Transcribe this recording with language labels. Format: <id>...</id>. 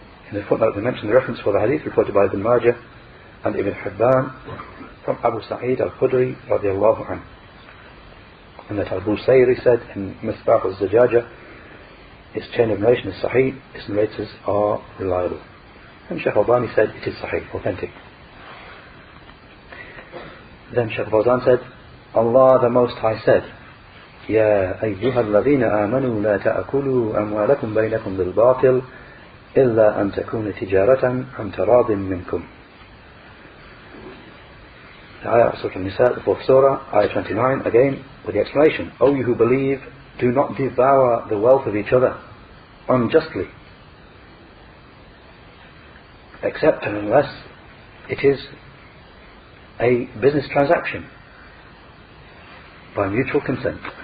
<en>In the footnote we mentioned the reference for the hadith reported by Ibn Majah and Ibn Hibban from Abu Sa'id al-Khudri radiyallahu anhu, and that Abu Sayri said in Misbah al-Zajaja, its chain of narration is sahih, its narrators are reliable. And Shaykh Albani said it is sahih, authentic. Then Shaykh Fawzan said, Allah the Most High said,</en> <ar>يا أيها الذين آمنوا لا تأكلوا أموالكم بينكم بالباطل إلا أن تكون تجارة عن تراض منكم.</ar> <en>Ayah Surah An-Nisa, the 4th Surah, Ayah 29, again with the explanation. O you who believe, do not devour the wealth of each other unjustly, except and unless it is a business transaction by mutual consent.</en>